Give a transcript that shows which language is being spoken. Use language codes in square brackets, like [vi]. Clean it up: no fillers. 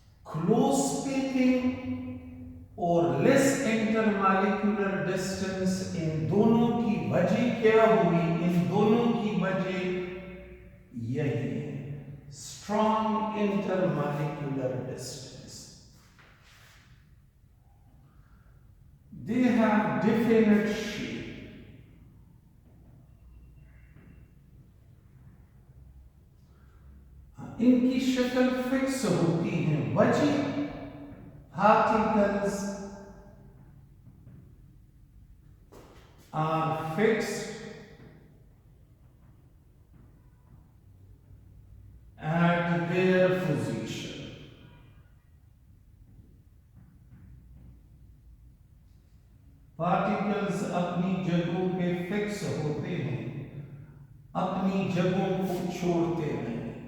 [hi] Close speaking और less intermolecular distance, इन दोनों की वजह क्या हुई? इन दोनों की वजह यही है, strong intermolecular distance. [en] They have definite shape. [hi] इनकी शक्ल फिक्स होती है। [en] वजह particles are fixed at their position. [hi] Particles अपनी जगहों पे फिक्स होते हैं, अपनी जगहों को छोड़ते नहीं।